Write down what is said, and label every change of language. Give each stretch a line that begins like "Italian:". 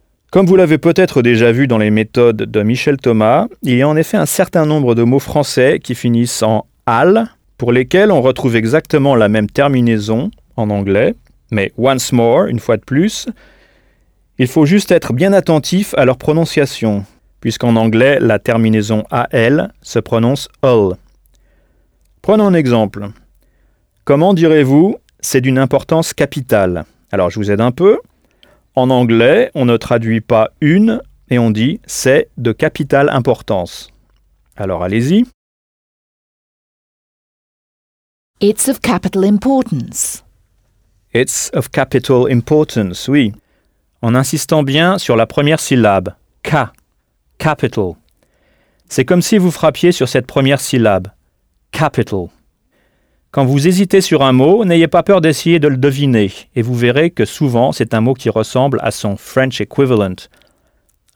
French: Comme vous l'avez peut-être déjà vu dans les méthodes de Michel Thomas, il y a en effet un certain nombre de mots français qui finissent en « al » pour lesquels on retrouve exactement la même terminaison en anglais, mais «
English: once more
French: », une fois de plus, il faut juste être bien attentif à leur prononciation, puisqu'en anglais, la terminaison « al » se prononce « all ». Prenons un exemple. Comment direz-vous « c'est d'une importance capitale » Alors, je vous aide un peu. En anglais, on ne traduit pas « une » et on dit « c'est de capitale importance ». Alors, allez-y.
English: It's of capital importance. It's of capital importance, oui.
French: En insistant bien sur la première syllabe, « ka », « capital ». C'est comme si vous frappiez sur cette première syllabe, « capital ». Quand vous hésitez sur un mot, n'ayez pas peur d'essayer de le deviner, et vous verrez que souvent, c'est un mot qui ressemble à son «
English: French equivalent ».